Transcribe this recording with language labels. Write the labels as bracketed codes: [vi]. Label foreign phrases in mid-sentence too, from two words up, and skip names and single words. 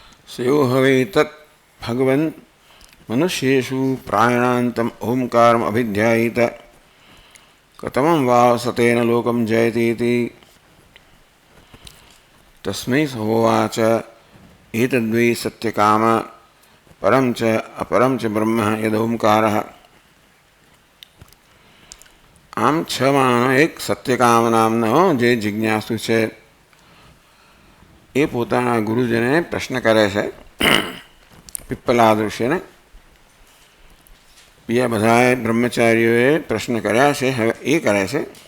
[sa] सयो हवे तत् भगवन् मनुष्येषु प्रायणान्तम् ओंकारम् अभिध्यायेत कथमं वा सतेन लोकं जयतीति। तस्मै स होवाच एतद्वै सत्यकाम परं च अपरं च ब्रह्म यदोंकारः। [gu] આમ છ માનો એક સત્યકામ નામનો જે જિજ્ઞાસુ છે એ પોતાના ગુરુજીને પ્રશ્ન કરે છે, પિપ્પલાદ ઋષિને. બીજા બધાએ બ્રહ્મચારીઓએ પ્રશ્ન કર્યા છે, હવે એ કરે છે.